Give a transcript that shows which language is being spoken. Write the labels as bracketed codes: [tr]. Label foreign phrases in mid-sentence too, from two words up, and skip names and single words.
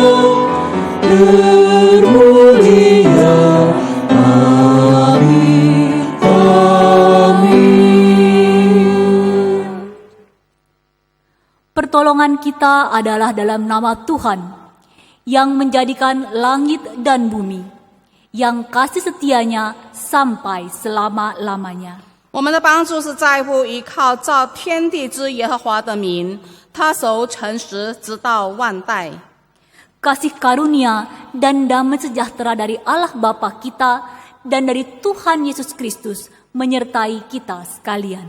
[id] Termulia, amin, amin. Pertolongan kita adalah dalam nama Tuhan yang menjadikan langit dan bumi, yang kasih setianya sampai selama-lamanya. [zh] 我们的帮助是在乎依靠造天地之耶和华的名，他守诚实直到万代。 [id] Kasih karunia dan damai sejahtera dari Allah Bapa kita dan dari Tuhan Yesus Kristus menyertai kita sekalian.